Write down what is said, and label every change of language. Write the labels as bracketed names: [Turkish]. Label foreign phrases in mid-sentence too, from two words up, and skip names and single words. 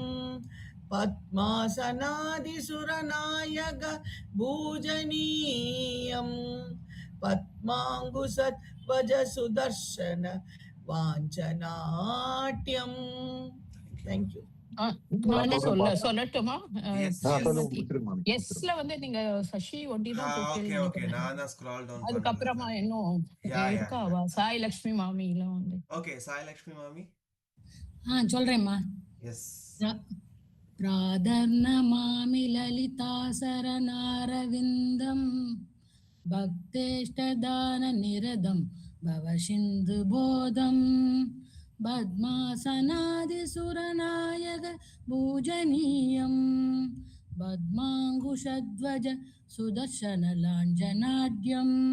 [Sanskrit] पद्मासनादिसुरनायक पूजनीयं पद्माङ्कुशध्वजसुदर्शन வாஞ்சநாட்யம். [Tamil] தேங்க்யூ. நானே சொல்லட்டுமா ஸ்ரீமதி? முடிச்சிருங்க. எஸ்ல வந்து நீங்க சசி ஒண்டி தான் [English] okay okay, [Tamil] நான் தான் [English] scroll down [Tamil] அதுக்கப்புறமா இன்னும் இருக்காவா சாய் லட்சுமி மாமியில வந்து. ஓகே, சாய் லட்சுமி மாமி. சொல்றேம்மா. எஸ். [Sanskrit] प्रादर्नमामि ललितासरनारविन्दं भक्तेष्टदाननिरतं भवसिन्धुबोधं पद्मासनादिसुरनायक पूजनीयं पद्माङ्कुशध्वज सुदर्शनलाञ्जनाढ्यं